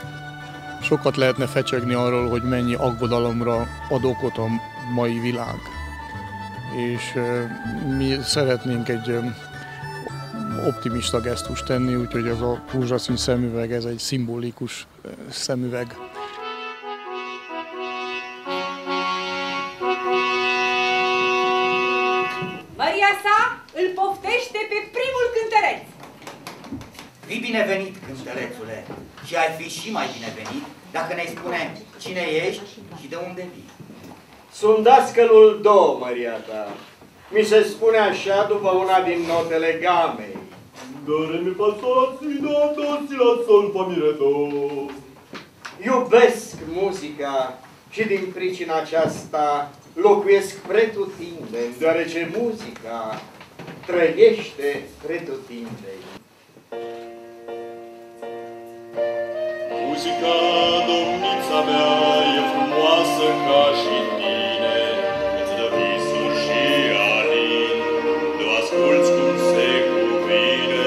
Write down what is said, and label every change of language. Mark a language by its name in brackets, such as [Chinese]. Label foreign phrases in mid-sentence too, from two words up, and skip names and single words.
[Hungarian] Sokat lehetne fecsegni arról, hogy mennyi aggodalomra ad okot a mai világ. És mi szeretnénk egy optimista gesztust tenni, úgyhogy ez a rózsaszín szemüveg, ez egy szimbolikus szemüveg. [Romanian] Maria sa îl poftește pe primul cântăreț. Fii binevenit, cântărețule, și ai fi și mai binevenit dacă ne-ai spune cine ești și de unde vii. Sunt dascălul Do, Maria ta. Mi se spune așa după una din notele gamei. Do, re, mi, fa, sol, la, si, do, do, si, la, sol, fa, mi, re, do. Iubesc muzica și din pricina aceasta locuiesc pretutindeni, deoarece muzica trăiește pretutindeni. Muzica, domnița mea, e frumoasă ca și tine, îți dă visuri și alin, tu asculți cum se cuvine.